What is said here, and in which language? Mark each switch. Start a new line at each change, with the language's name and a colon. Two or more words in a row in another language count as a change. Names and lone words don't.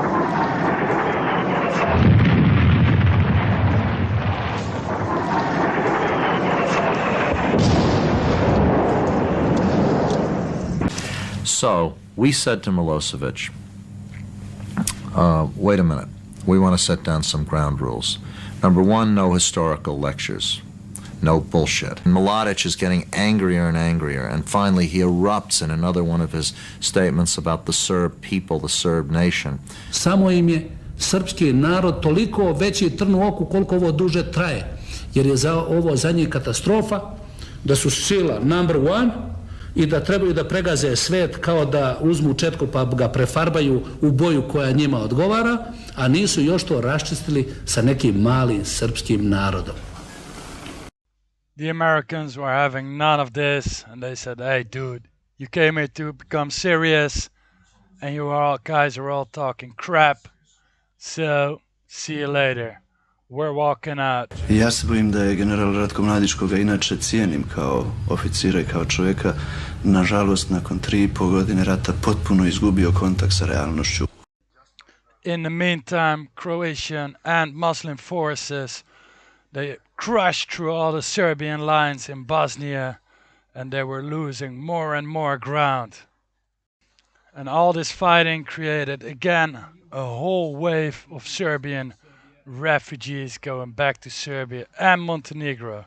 English: So we said to Milosevic, wait a minute, we want to set down some ground rules. Number one, no historical lectures. No bullshit. Mladic is getting angrier and angrier, and finally he erupts in another one of his statements about the Serb people, the Serb nation.
Serbian: Samo im je srpski narod toliko veći trn u oku koliko ovo duže traje, jer je ovo za njih katastrofa, da su sila
English: number one
Serbian: i da trebaju da pregaze svet kao da uzmu četku pa ga prefarbaju u boju koja njima odgovara, a nisu još to raščistili sa nekim malim srpskim narodom.
English: The Americans were having none of this, and they said, hey dude, you came here to become serious, and you guys are all talking crap, so see you later. We're walking out.
Serbian: Ja se bojim da je general Ratko Mladić, koga inače cijenim kao oficira i kao čovjeka, nažalost nakon 3,5 godine rata potpuno izgubio kontakt sa realnošću.
English: In the meantime, Croatian and Muslim forces, they crushed through all the Serbian lines in Bosnia, and they were losing more and more ground. And all this fighting created again a whole wave of Serbian refugees going back to Serbia and Montenegro.